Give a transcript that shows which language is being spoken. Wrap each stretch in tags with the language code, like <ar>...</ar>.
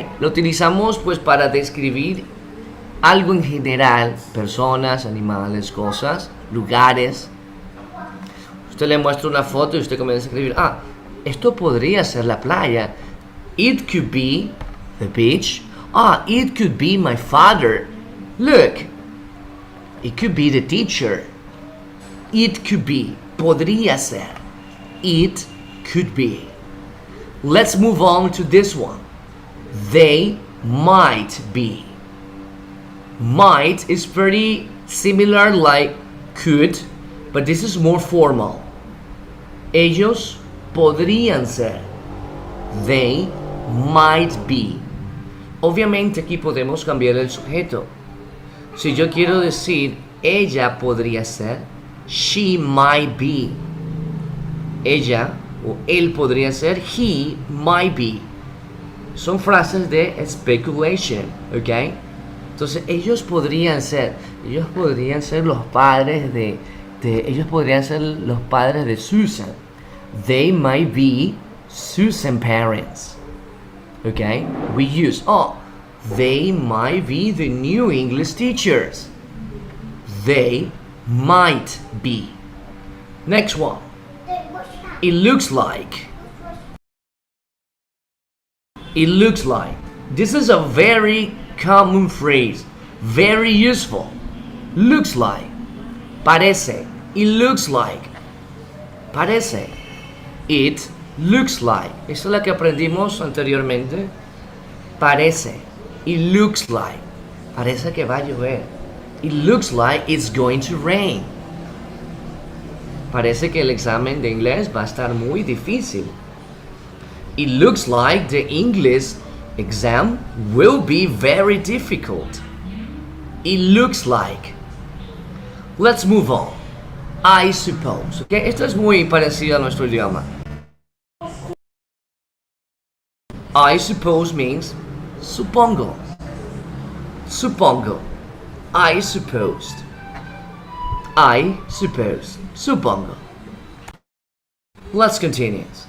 <es>Lo utilizamos pues para describir algo en general, personas, animales, cosas, lugares. Usted le muestra una foto y usted comienza a escribir, esto podría ser la playa.</es> <en>It could be the beach. It could be my father. Look, it could be the teacher. It could be,</en> <es>podría ser.</es> <en>It could be. Let's move on to this one. They might be. Might is pretty similar like could, but this is more formal.</en> <es>Ellos podrían ser.</es> <en>They might be.</en> <es>Obviamente aquí podemos cambiar el sujeto. Si yo quiero decir ella podría ser,</es> <en>she might be.</en> <es>Ella o él podría ser,</es> <en>he might be.</en> <es>son frases de speculation, ¿ok? Entonces ellos podrían ser los padres ellos podrían ser los padres de Susan.</es> <en>They might be Susan parents. Okay? We use, they might be the new English teachers. They might be. Next one. It looks like. It looks like. This is a very common phrase. Very useful. Looks like.</en> <es>Parece.</es> <en>It looks like. Parece. It looks like.</en> <es>Esa es la que aprendimos anteriormente. Parece.</es> <en>It looks like.</en> <es>Parece que va a llover.</es> <en>It looks like it's going to rain.</en> <es>Parece que el examen de inglés va a estar muy difícil.</es> <en>It looks like the English exam will be very difficult. It looks like. Let's move on. I suppose.</en> <es>Okay, esto es muy parecido a nuestro idioma.</es> <en>I suppose means</en> <es>supongo. Supongo.</es> <en>I supposed. I suppose. Supongo. Let's continue.</en>